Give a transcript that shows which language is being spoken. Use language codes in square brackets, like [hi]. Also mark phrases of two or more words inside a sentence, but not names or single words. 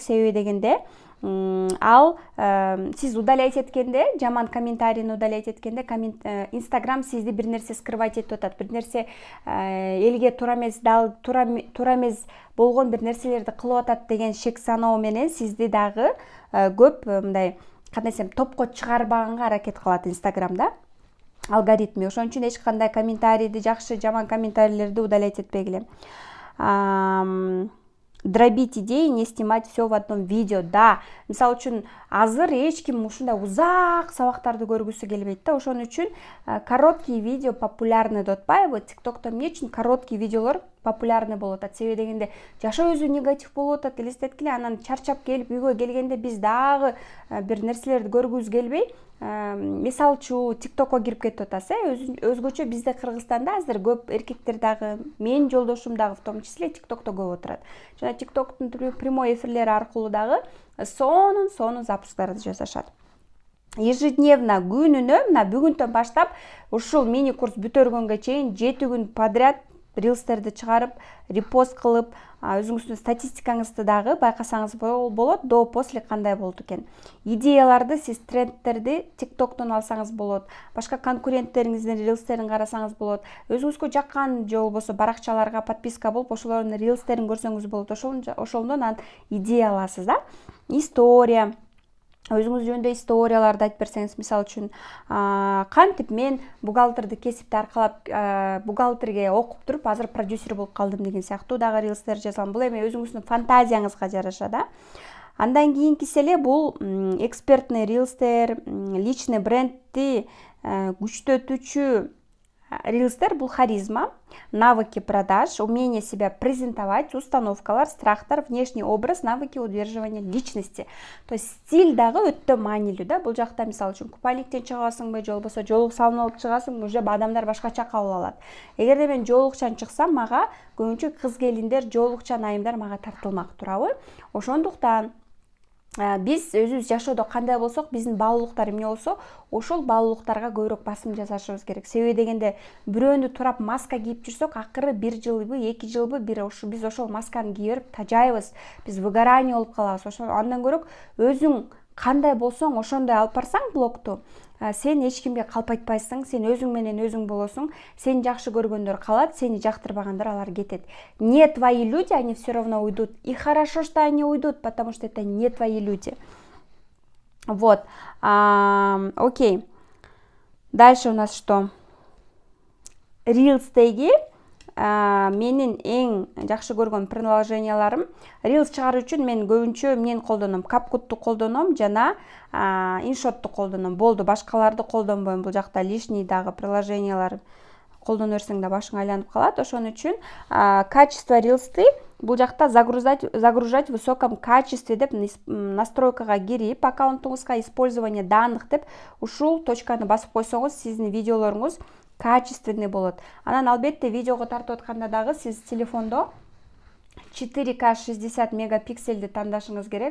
[ky] Себеби дегенде ал сиз удалять эткенде, жаман комментарийни удалять эткенде, Instagram сизди бир нерсе скрывать этип атат, бир нерсе элге туура эмес болгон бир нерселерди кылып атат деген шек саноо менен сизди дагы көп мындай кандай десем, топко чыгарбаганга аракет кылат Instagramда алгоритми. Ошон үчүн эч кандай комментарийди, жакшы, жаман комментарийлерди удалять этпегиле. [ru] Дробить идеи, не снимать все в одном видео. [ky] Да, мисалы үчүн азыр эч ким ушундай узак сабактарды көргүсү келбейт да. Ошон үчүн короткий видео популярны деп атпайбы? TikTok'та эмне үчүн короткий видеолор популярный болуп атат. Себеби дегенде жашоо өзү негатив болуп атат, элестеткиле, анан чарчап келип үйгө келгенде биз дагы бир нерселерди көргүбүз келбей мисалчу тиктокко кирип кетип атасыз. Өзгөчө бизде Кыргызстанда азыр көп эркектер дагы, менин жолдошум дагы [ru] в том числе [ky] тиктокто көп отурат. Жана тиктоктун прямой эфирлери аркылуу дагы сонун запусктарды жасашат. Ежедневно, күнүнө, мына бүгүндөн баштап ушул мини курс бүтөргөнгө чейин 7 күн подряд рилстерди чыгарып, репост кылып, өзүңүздүн статистикаңызды дагы байкасаңыз болот, [ru] до после [ky] кандай болду экен. Идеяларды, сиз трендтерди тиктоктон алсаңыз болот, башка конкуренттериңиздин рилстерин карасаңыз болот, өзүңүзгө жаккан же болбосо баракчаларга подписка болуп, ошолордун рилстерин көрсөңүз болот. Ошондон анан идея аласыз да. История, өзүңүз жөнүндө историяларды айтып берсеңиз, мисалы үчүн кантип мен бухгалтерди кесипти аркалап бухгалтерге окуп туруп азыр продюсер болуп калдым деген сыяктуу дагы рилстер жазам. Бул эми өзүңүздүн фантазияңызга жараша да. Андан кийинкиси эле бул экспертный рилстер, личный брендти күчтөтүүчү рилстер. [ru] Бул харизма, навыки продаж, умение себя презентовать, установкалар, страхтар, внешний образ, навыки удерживания личности. То есть [ky] стиль дагы өтө маанилүү да. Бул жакта мисалы үчүн купальниктен чыгасыңбы, же болбосо жолук салынып алып чыгасыңбы, уже адамдар башкача кабыл алат. Эгерде мен жолукчан чыксам, мага көбүнчө кыз келиндер, жолукчан айымдар мага тартылмак турабы. Ошондуктан биз өзүбүз жашоодо кандай болсок, биздин баалуулуктар эмне болсо, ошол баалуулуктарга көбүрөөк басым жасашыбыз керек. Себеби дегенде бирөөнү турап маска кийип жүрсөк, акыры 1 жылбы, 2 жылбы биз ошол масканы кийип берип тажайбыз. Биз выгорание болуп калабыз. Андан көрөк өзүң кандай болсоң, ошондой алып барсаң блогту, сен эч кимге калпайтпайсың, сен өзүң менен өзүң болосуң, сени жакшы көргөндөр калат, сени жактырбагандар алар кетет. [ru] Не твои люди, они все равно уйдут. И хорошо, что они уйдут, потому что это не твои люди. Вот. Окей. Дальше у нас что? [ky] Рилстеги менин эң жакшы көргөн приложенияларым. Reels чыгаруу үчүн мен көбүнчө эмнени колдоном? CapCut'ту колдоном жана InShot'ту колдоном. Болду, башкаларды колдонбойм. Бул жакта лишний дагы приложениялар колдоно берсең да башың айланып калат. Ошон үчүн качество Reels'ты бул жакта [ru] загружать в высоком качестве [ky] деп настройкага кирип, аккаунтуңузга [ru] использование данных [ky] деп ушул точканы басып койсоңуз, сиздин видеолоруңуз качественный болот. Анан албетте видеого тартып атканда дагы сиз телефондо 4К 60 мегапикселди тандашыңыз керек.